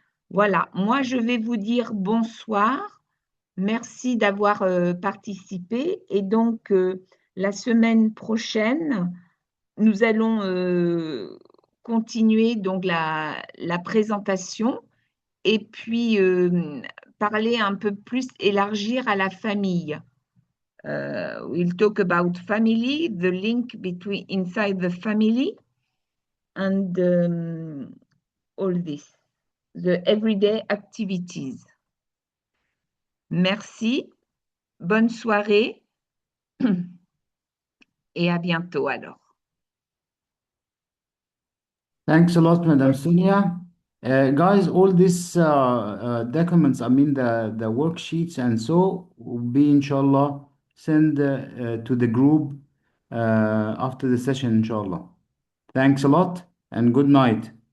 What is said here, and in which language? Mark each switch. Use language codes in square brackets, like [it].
[fr] Voilà, moi je vais vous dire bonsoir. Merci d'avoir participé. Et donc, la semaine prochaine, nous allons continuer donc la présentation et puis parler un peu plus, élargir à la famille. [en] We'll talk about family, the link between inside the family and all this, the everyday activities. [fr] Merci, bonne soirée et à bientôt alors. [en] Thanks a lot, Madam Sonia. Guys, all these documents, I mean the worksheets and so will be inshallah sent to the group after the session, inshallah. Thanks a lot and good night.